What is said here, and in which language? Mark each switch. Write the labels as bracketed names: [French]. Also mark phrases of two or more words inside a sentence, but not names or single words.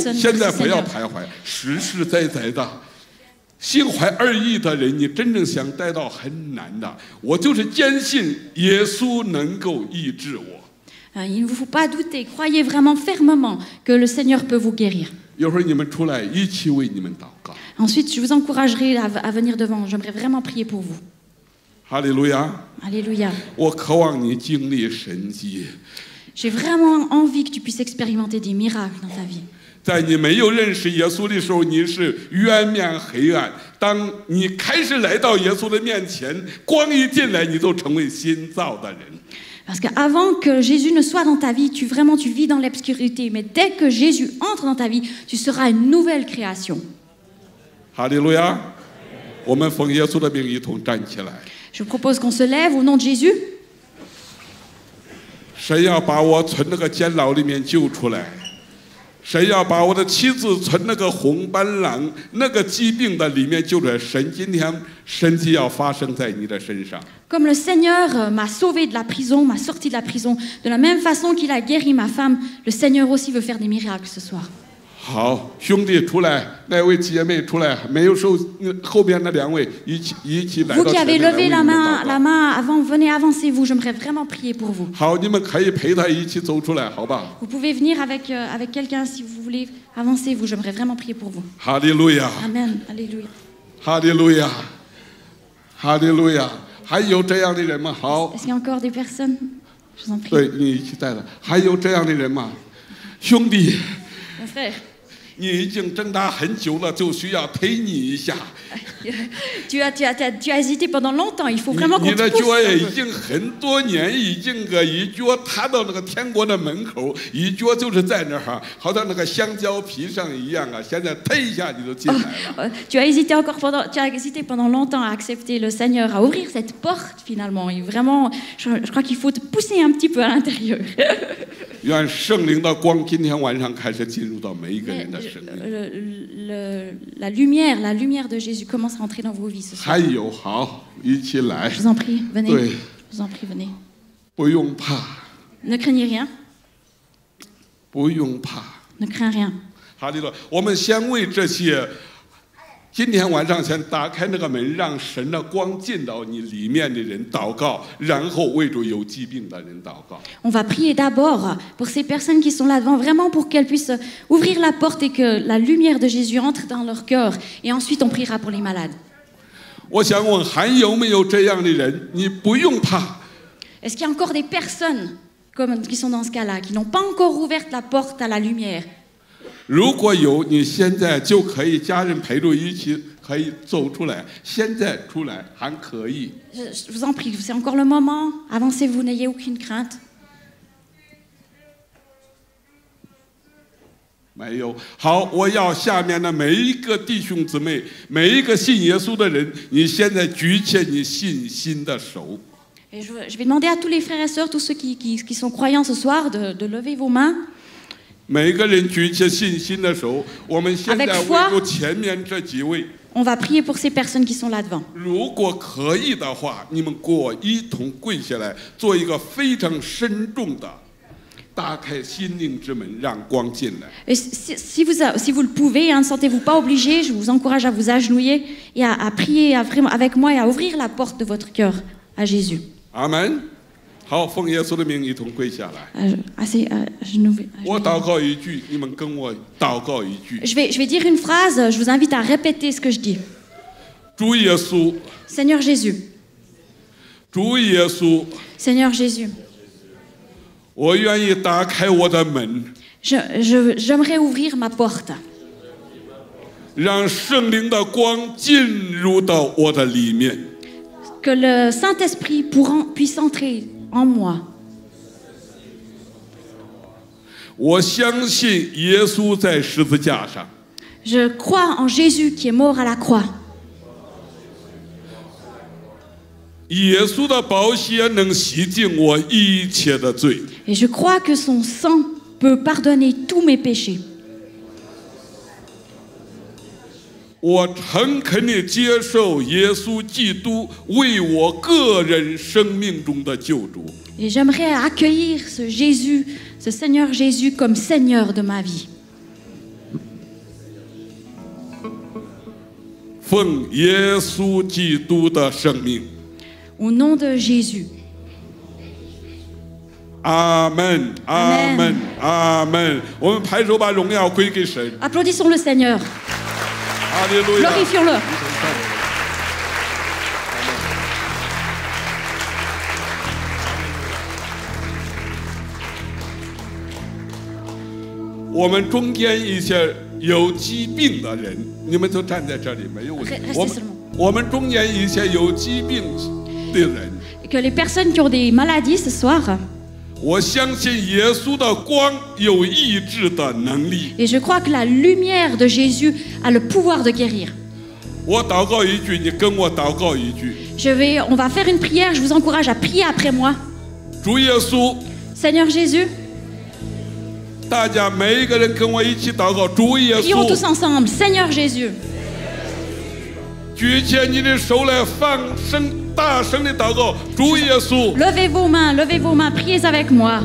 [Chinese] 现在不要徘徊，实实在在的。 心怀二意的人，你真正想带到很难的。我就是坚信耶稣能够医治我。 [French] Il ne vous faut pas douter, croyez vraiment fermement que le Seigneur peut vous guérir. [Chinese] 一会儿你们出来一起为你们祷告。 [French] Ensuite, je vous encouragerai à venir devant. J'aimerais vraiment prier pour vous. [Chinese] 哈利路亚。 [French] Alléluia. [Chinese] 我渴望你经历神迹。 [French] J'ai vraiment envie que tu puisses expérimenter des miracles dans ta vie. [Chinese] 在你没有认识耶稣的时候，你是渊面黑暗。当你开始来到耶稣的面前，光一进来，你就成为新造的人。 [French] Parce qu'avant que Jésus ne soit dans ta vie, tu vis dans l'obscurité. Mais dès que Jésus entre dans ta vie, tu seras une nouvelle création. [Chinese] 哈利路亚！我们奉耶稣的名一同站起来。 [French] Je propose qu'on se lève au nom de Jésus. [Chinese] 神要把我从那个监牢里面救出来。神要把我的妻子从那个红斑狼、那个疾病的里面救出来。神今天神迹要发生在你的身上。 [French] Comme le Seigneur m'a sauvé de la prison, m'a sorti de la prison, de la même façon qu'il a guéri ma femme, le Seigneur aussi veut faire des miracles ce soir. [Chinese] 好，兄弟出来，那位姐妹出来，没有手后边那两位一起来 [French] Vous [Chinese] 到 [French] qui [Chinese] 前 [French] avez [Chinese] 面来为 [French] levé [Chinese] 你 [French] la [Chinese] 们 [French] main, [Chinese] 祷 [French] la [Chinese] 告。 [French] main avant, venez avancez-vous, j'aimerais vraiment prier pour vous. [Chinese] 好，你们可以陪他一起走出来，好吧？ [French] Vous pouvez venir avec quelqu'un si vous voulez. Avancez-vous, j'aimerais vraiment prier pour vous. [Chinese] 哈利路亚， [French] Amen. Alléluia. [Chinese] 哈利路亚，哈利路亚。还有这样的人吗？好， [French] Est-ce qu'il y a encore des personnes? Je vous en prie. [Chinese] 对你一起带的。还有这样的人吗？兄弟。 [French] Mon frère, [Chinese] 你已经挣扎很久了，就需要推你一下。 [French] tu as hésité pendant longtemps. Il faut vraiment qu'on [Chinese] 你 [French] te [Chinese] 的 [French] pousse [Chinese] 脚 [French] un [Chinese] 也已 [French] peu. [Chinese] 经很多年，已经一脚踏到那个天国的门口，一脚就是在那儿，好像那个香蕉皮上一样啊！现在推一下你就进来了。 [French] Tu as hésité pendant longtemps à accepter le Seigneur, à ouvrir cette porte finalement. Et vraiment, je crois qu'il faut te pousser un petit peu à l'intérieur. [Chinese] 愿圣灵的光今天晚上开始进入到每一个人的生命。 [French] La lumière de Jésus commence à entrer dans vos vies ce soir. [Chinese] 还有，好，一起来 [French] Je，vous en prie, venez. [Chinese] 对， [French] Je vous en prie, venez. [Chinese] 不用怕， [French] Ne craignez rien. [Chinese] 不用怕。 [French] Ne crains rien. [Chinese] 哈利路亚！我们先为这些今天晚上先打开那个门，让神的光进到你里面的人祷告，然后为主有疾病的人祷告。 [French] On va prier d'abord pour ces personnes qui sont là devant, vraiment pour qu'elles puissent ouvrir la porte et que la lumière de Jésus entre dans leur cœur. Et ensuite, on priera pour les malades. [Chinese] 我想问，还有没有这样的人？你不用怕。 [French] Est-ce qu'il y a encore des personnes qui sont dans ce cas-là, qui n'ont pas encore ouvert la porte à la lumière? [Chinese] 如果有，你现在就可以家人陪着一起，可以走出来。现在出来还可以。 [French] Je vous en prie, c'est encore le moment. Avancez-vous, n'ayez aucune crainte. [Chinese] 没有。好，我要下面的每一个弟兄姊妹，每一个信耶稣的人，你现在举起你信心的手。 [French] Et je vais demander à tous les frères et sœurs, tous ceux qui sont croyants ce soir, de lever vos mains. [Chinese] 每个人举起信心的手，我们现在为着前面这几位。 [French] On va prier pour ces personnes qui sont là devant. [Chinese] 如果可以的话，你们跟我一同跪下来，做一个非常慎重的打开心灵之门，让光进来。 [French] Et si vous le pouvez, ne sentez-vous pas obligé, je vous encourage à vous agenouiller et à prier avec moi et à ouvrir la porte de votre cœur à Jésus. Amen. [Chinese] 好，奉耶稣的名一同跪下来。我祷告一句，你们跟我祷告一句。 [French] Je vais dire une phrase, je vous invite à répéter ce que je dis. [Chinese] 主耶稣。 [French] Seigneur Jésus. [Chinese] 主耶稣。 [French] Seigneur Jésus. [Chinese] 我愿意打开我的门。 [French] J'aimerais ouvrir ma porte. [Chinese] 让圣灵的光进入到我的里面。 [French] Que le Saint-Esprit puisse entrer en moi. [Chinese] 我相信耶稣在十字架上。 [French] Je crois en Jésus qui est mort à la croix. [Chinese] 耶稣的宝血能洗净我一切的罪。 [French] Et je crois que son sang peut pardonner tous mes péchés. [Chinese] 我诚恳地接受耶稣基督为我个人生命中的救主。 [French] Et j'aimerais accueillir ce Jésus, ce Seigneur Jésus comme Seigneur de ma vie. [Chinese] 奉耶稣基督的圣名。 [French] Au nom de Jésus. [Chinese] 阿门，阿门，阿门。我们拍手把荣耀归给神。 [French] Applaudissons le Seigneur. Glorifions-le. [Chinese] 我们中间一些有疾病的人，你们都站在这里没有问题。我们中间一些有疾病的人。 [French] Que les personnes qui ont des maladies ce soir. [Chinese] 我相信耶稣的光有医治的能力。 [French] Et je crois que la lumière de Jésus a le pouvoir de guérir. [Chinese] 我祷告一句，你跟我祷告一句。 [French] On va faire une prière, je vous encourage à prier après moi. [Chinese] 主耶稣。 [French] Seigneur Jésus. [Chinese] 大家每一个人跟我一起祷告，主耶稣。 [French] Prions tous ensemble, Seigneur Jésus. [Chinese] 举起你的手来，放声大声的祷告，主耶稣。 [French] Levez vos mains, priez avec moi.